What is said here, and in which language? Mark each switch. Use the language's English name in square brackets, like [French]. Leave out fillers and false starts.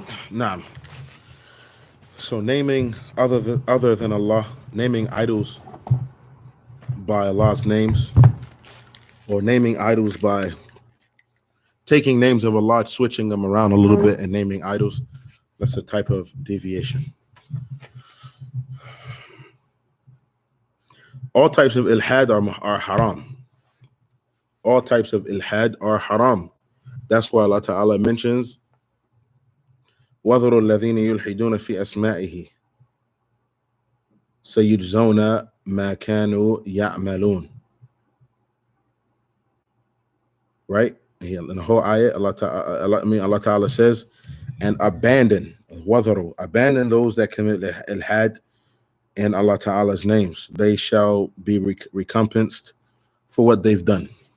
[English] Naam. So naming other than Allah, naming idols by Allah's names, or naming idols by taking names of Allah, switching them around a little bit and naming idols, that's a type of deviation. All types of ilhad are haram. All types of ilhad are haram. That's why Allah Ta'ala mentions [Arabic] وَذَرُوا الَّذِينَ يُلْحِدُونَ فِي أَسْمَائِهِ سَيُجْزَوْنَ مَا كَانُوا يَعْمَلُونَ. [English] Right? In the whole ayah, Allah Ta'ala says, and abandon those that commit ilhad in Allah Ta'ala's names. They shall be recompensed for what they've done.